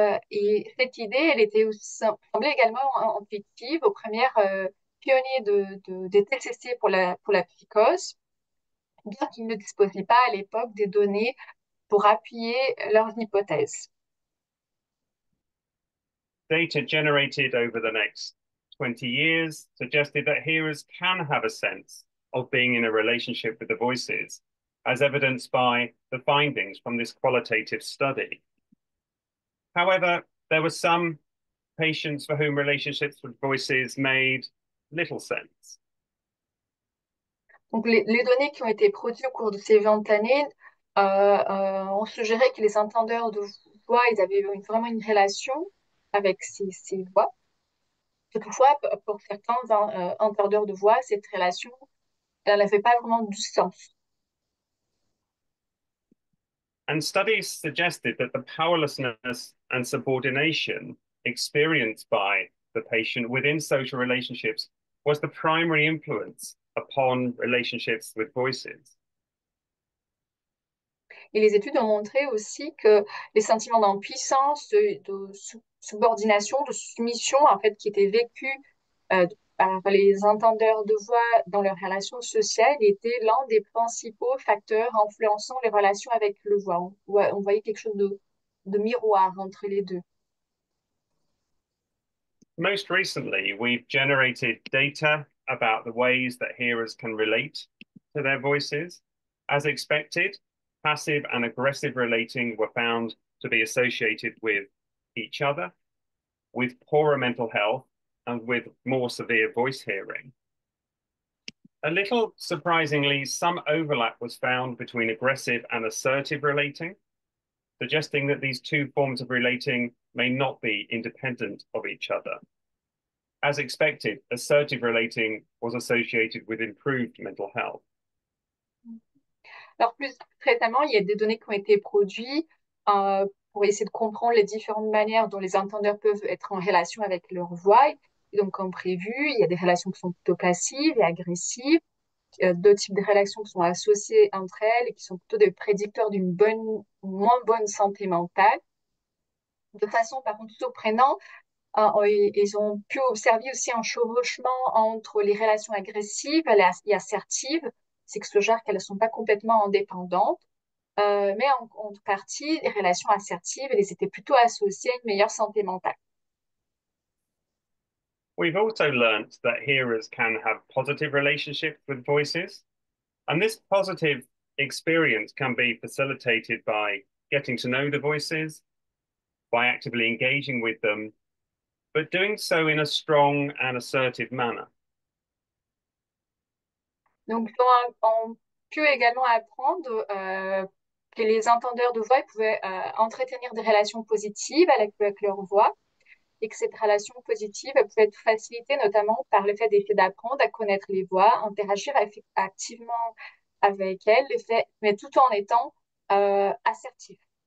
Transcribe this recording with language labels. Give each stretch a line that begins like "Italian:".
French: Et cette idée, elle était semblait également intuitive aux premières pionniers des TCC pour la psychose, bien qu'ils ne disposaient pas à l'époque des données pour appuyer leurs hypothèses.
English: Data generated over the next 20 years suggested that hearers can have a sense of being in a relationship with the voices, as evidenced by the findings from this qualitative study. However, there were some patients for whom relationships with voices made little sense.
French: Donc, les données qui ont été produites au cours de ces 20 années ont suggéré que les entendeurs de voix, ils avaient vraiment une relation avec ces voix. Toutefois, pour certains entendeurs de voix, cette relation, elle n'avait pas vraiment du sens.
English: And studies suggested that the powerlessness and subordination experienced by the patient within social relationships was the primary influence upon relationships with voices.
French: Et les études ont montré aussi que les sentiments d'impuissance, de subordination, de soumission, en fait, qui étaient vécus par les entendeurs de voix dans leurs relations sociales étaient l'un des principaux facteurs influençant les relations avec le voix. On voyait quelque chose de miroir entre les deux.
English: Most recently, we've generated data about the ways that hearers can relate to their voices. As expected, passive and aggressive relating were found to be associated with each other, with poorer mental health, and with more severe voice hearing. A little surprisingly, some overlap was found between aggressive and assertive relating, suggesting that these two forms of relating may not be independent of each other. As expected, assertive relating was associated with improved mental health.
French: Alors, plus récemment, il y a des données qui ont été produites pour essayer de comprendre les différentes manières dont les entendeurs peuvent être en relation avec leur voix. Et donc, comme prévu, il y a des relations qui sont plutôt passives et agressives, deux types de relations qui sont associées entre elles et qui sont plutôt des prédicteurs d'une bonne ou moins bonne santé mentale. De façon, par contre, surprenante, ils ont pu observer aussi un chevauchement entre les relations agressives et assertives. C'est que ce genre qu'elles ne sont pas complètement indépendantes, mais en contrepartie, les relations assertives, elles étaient plutôt associées à une meilleure santé mentale.
English: We've also learnt that hearers can have positive relationships with voices, and this positive experience can be facilitated by getting to know the voices, by actively engaging with them, but doing so in a strong and assertive manner.
French: Donc, on peut également apprendre que les entendeurs de voix pouvaient entretenir des relations positives avec leur voix et que cette relation positive peut être facilitée notamment par le fait d'apprendre à connaître les voix, interagir activement avec elles, mais tout en étant assertif.